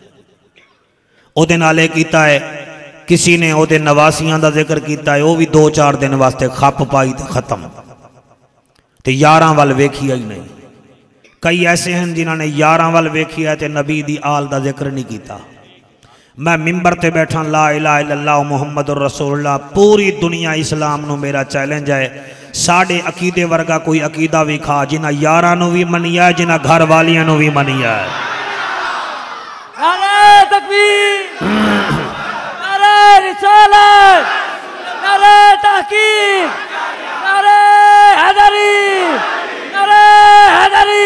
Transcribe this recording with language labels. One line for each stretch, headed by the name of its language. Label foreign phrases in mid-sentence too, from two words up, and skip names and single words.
Punjabi: اوہدے نال یہ کیتا ہے، کسی نے اوہدے نواسیاں دا ذکر کیتا ہے، وہ بھی 2-4 دن واسطے کھپ پائی تو ختم، تے یاراں وال ویکھیا ہی نہیں. کئی ایسے ہیں جنہوں نے یاراں وال ویکھیا تے نبی دی آل دا ذکر نہیں کیا. میں منبر تے بیٹھا
Arabic: لا إله إلا الله محمد رسول الله,
Punjabi: پوری دنیا اسلام نوں میرا چیلنج ہے، ساڈے عقیدے ورگا کوئی عقیدہ بھی کھا جنہیں یاراں نوں بھی منیا ہے، جنہیں گھر والیاں نوں بھی منیا ہے.
Urdu: نعرہ تکبیر، نعرہ رسالت، نعرہ تحقیق، نعرہ حیدری، نعرہ حیدری.